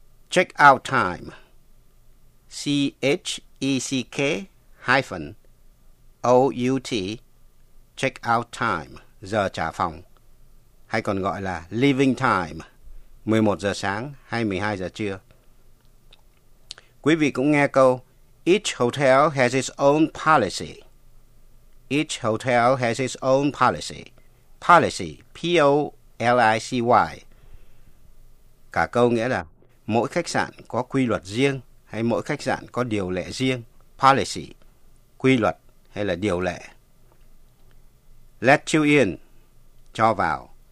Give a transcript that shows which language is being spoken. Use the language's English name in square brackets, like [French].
[English] Check-out time, C-H-E-C-K hyphen O-U-T, check-out time, [Vietnamese] giờ trả phòng. Hay còn gọi là [English] leaving time, [Vietnamese] 11 giờ sáng hay 12 giờ trưa. Quý vị cũng nghe câu [English] Each hotel has its own policy. Each hotel has its own policy. Policy, P-O-L-I-C-Y. [Vietnamese] Cả câu nghĩa là mỗi khách sạn có quy luật riêng hay mỗi khách sạn có điều lệ riêng. Policy, quy luật hay là điều lệ. [English] Let you in, [Vietnamese] cho vào.